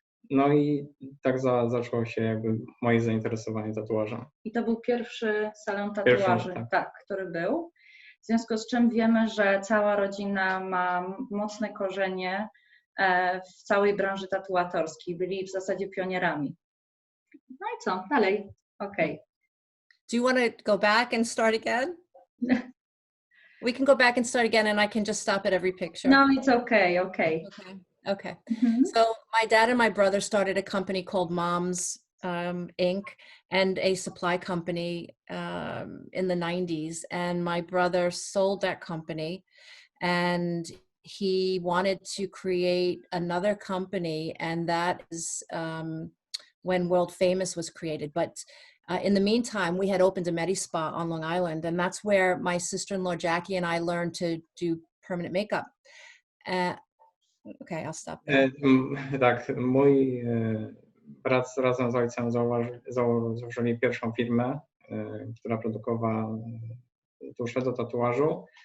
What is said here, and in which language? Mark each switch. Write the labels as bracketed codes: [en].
[pl] No i tak zaczęło się jakby moje zainteresowanie tatuażem. I to był pierwszy salon tatuaży, tak, który był. W związku z czym wiemy, że cała rodzina ma mocne korzenie w całej branży tatuatorskiej. Byli w zasadzie pionierami. No i co? Dalej. Okay. [en] Do you want to go back and start again? We can go back and start again, and I can just stop at every picture. No, it's okay. Okay. Okay. So my dad and my brother started a company called Mom's Inc. and a supply company in the 90s. And my brother sold that company, and he wanted to create another company, and that is when World Famous was created. But in the meantime, we had opened a Medi Spa on Long Island, and that's where my sister-in-law Jackie and I learned to do permanent makeup. Okay, I'll stop there. [pl] Tak, mój brat razem z ojcem założyli pierwszą firmę, która produkowała tusze do tatuażu.